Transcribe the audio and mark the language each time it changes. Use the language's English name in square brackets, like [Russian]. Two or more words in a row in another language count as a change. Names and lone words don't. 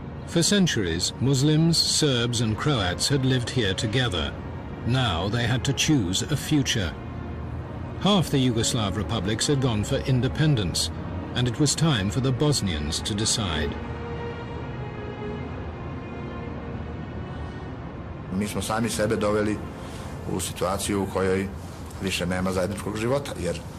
[English] For centuries, Muslims, Serbs and Croats had lived here together. Now they had to choose a future. Half the Yugoslav republics had gone for independence, and it was time for the Bosnians to decide. [Serbian] Mi smo sami sebe doveli u situaciju u kojoj više nema zajedničkog života, jer